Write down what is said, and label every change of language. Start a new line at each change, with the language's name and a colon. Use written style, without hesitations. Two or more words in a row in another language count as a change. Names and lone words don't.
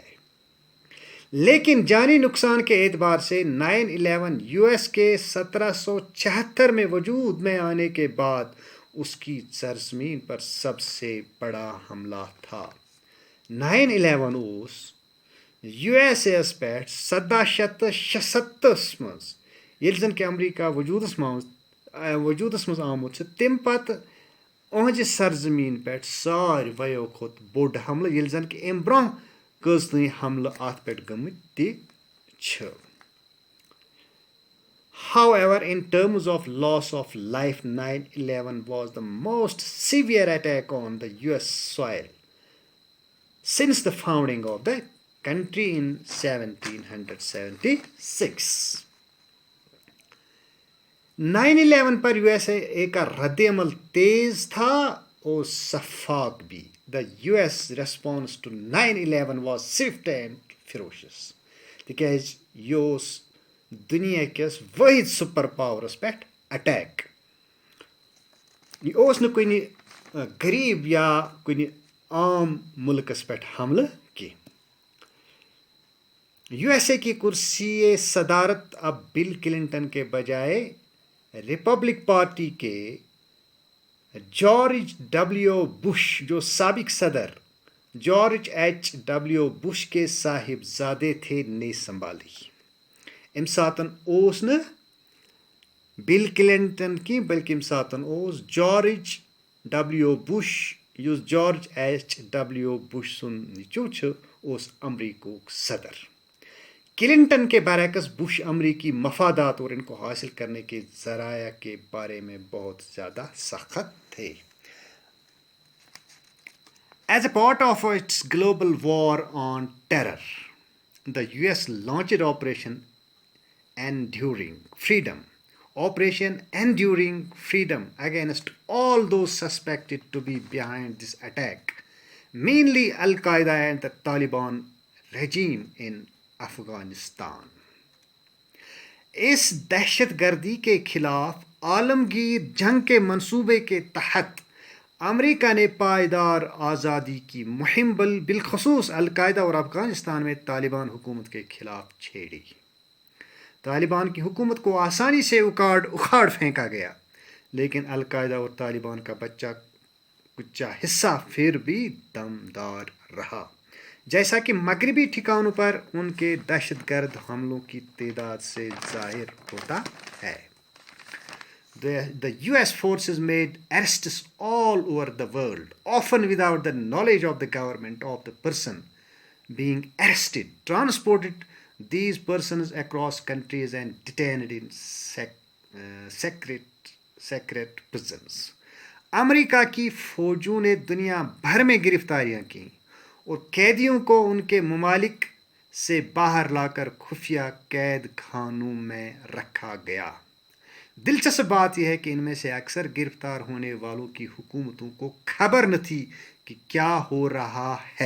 Urdu: لیکن جانی نقصان کے اعتبار سے 9/11 یو ایس کے 1776 میں وجود میں آنے کے بعد اس کی سرزمین پر سب سے بڑا حملہ تھا۔
Kashmiri: 9/11 اوس یو ایس اے یس پہ 1776 مز یل زن کہ امریکہ وجودس مز آمت تم پتہ اہج سرزمین پہ سارویو کھت بوڑ حملہ، یل زن کہ ام برہ کٔژتٲنی حملہ ات پہ گٔمٕتۍ تہِ چھِ۔
English: However, in terms of loss of life, 9/11 was the most severe attack on the US soil since the founding of the country in 1776۔
Urdu: 9/11 پر USA کا رد عمل تیز تھا اور شفاف بھی۔
English: The US response to 9/11 was swift and ferocious۔
Kashmiri: تکیاز یہ اوس دنیا کس واحد
English: super powers
Kashmiri: پہ اٹیک، یہ اوس نہ کُنہِ غریب یا کُنہِ عام ملکس پہ حملہ کی۔
Urdu: USA کی کرسی صدارت اب بل کلنٹن کے بجائے ریپبلک پارٹی کے جارج ڈبلیو بش جو سابق صدر جارج H.W. بش کے صاحبزادے تھے نے سنبھالی۔
Kashmiri: ام ساتن اوس نہ بل کلنٹن کی بلکہ ام ساتن اوس جارج ڈبلیو بش یس جارج H.W. بش سن نیچو اوس امریکہ صدر۔
Urdu: کلنٹن کے برعکس بش امریکی مفادات اور ان کو حاصل کرنے کے ذرائع کے بارے میں بہت زیادہ سخت تھے۔
English: As a part of its global war on terror, the US launched Operation Enduring Freedom Operation Enduring Freedom against all those suspected to be behind this attack, mainly Al-Qaeda and the Taliban regime in Afghanistan.
Urdu: اس دہشت گردی کے خلاف عالمگیر جنگ کے منصوبے کے تحت امریکہ نے پائیدار آزادی کی مہم بالخصوص القاعدہ اور افغانستان میں طالبان حکومت کے خلاف چھیڑی. طالبان کی حکومت کو آسانی سے اکھاڑ پھینکا گیا، لیکن القاعدہ اور طالبان کا بچہ کچا حصہ پھر بھی دمدار رہا، جیسا کہ مغربی ٹھکانوں پر ان کے دہشت گرد حملوں کی تعداد سے ظاہر ہوتا ہے.
English: The US forces made arrests all over the world, often without the knowledge of the government of the person being arrested, transported these persons across countries and detained in secret prisons.
Urdu: امریکہ کی فوجوں نے دنیا بھر میں گرفتاریاں کیں اور قیدیوں کو ان کے ممالک سے باہر لا کر خفیہ قید خانوں میں رکھا گیا. دلچسپ بات یہ ہے کہ ان میں سے اکثر گرفتار ہونے والوں کی حکومتوں کو خبر نہ تھی کہ کیا ہو رہا ہے.